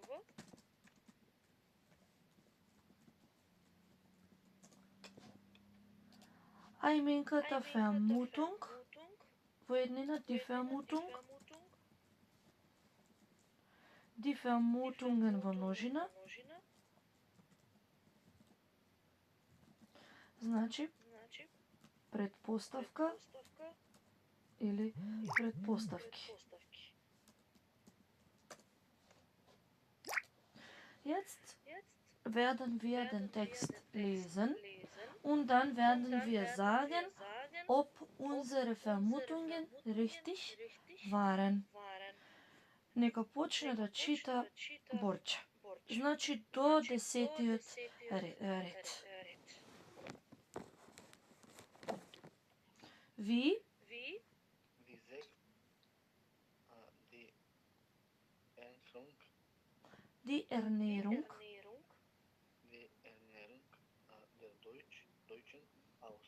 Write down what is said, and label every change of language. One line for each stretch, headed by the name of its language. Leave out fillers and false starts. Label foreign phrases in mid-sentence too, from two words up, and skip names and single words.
Macedonian: А именката Vermutung во еднина
German: die Vermutung, die Vermutungen
Macedonian: во множина, значи предпоставка или предпоставки.
German: Jetzt werden wir den Text lesen und dann werden wir sagen, ob unsere Vermutungen richtig waren.
Macedonian: Нека почне да чита Борче. Значи до 10-тиот ред.
German: Wie die Ernährung der Deutschen aus.